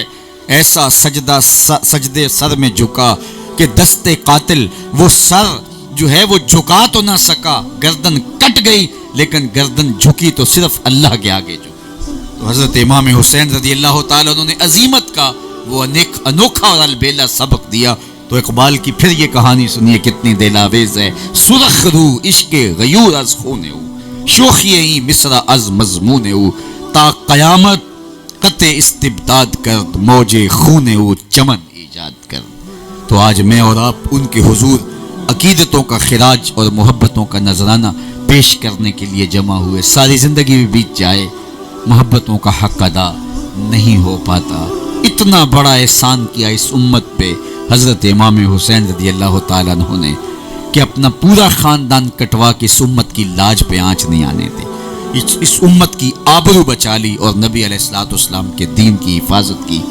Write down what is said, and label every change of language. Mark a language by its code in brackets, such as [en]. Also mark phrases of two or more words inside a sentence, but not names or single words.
[ur] ایسا سجدہ سجدے سر میں جھکا کہ دستے قاتل وہ سر جو ہے وہ جھکا تو نہ سکا، گردن کٹ گئی لیکن گردن جھکی تو صرف اللہ کے آگے جھکی۔ تو حضرت امام حسین [ar] رضی اللہ تعالیٰ [ur] انہوں نے عظیمت کا وہ انوکھا اور البیلا سبق دیا۔ تو اقبال کی پھر یہ کہانی سنیے کتنی دلاویز ہے۔ [fa] سرخ رو عشق غیور از خون او، شوخی مصرع از مضمون او، تا قیامت قطع استبداد کرد، موج خون او چمن ایجاد کرد۔ [ur] تو آج میں اور آپ ان کے حضور عقیدتوں کا خراج اور محبتوں کا نذرانہ پیش کرنے کے لیے جمع ہوئے۔ ساری زندگی بھی بیت جائے، محبتوں کا حق ادا نہیں ہو پاتا۔ اتنا بڑا احسان کیا اس امت پہ حضرت امام حسین [ar] رضی اللہ تعالیٰ عنہ [ur] نے کہ اپنا پورا خاندان کٹوا کے اس امت کی لاج پہ آنچ نہیں آنے دے، اس امت کی آبرو بچا لی اور نبی [ar] علیہ الصلوۃ والسلام [ur] کے دین کی حفاظت کی۔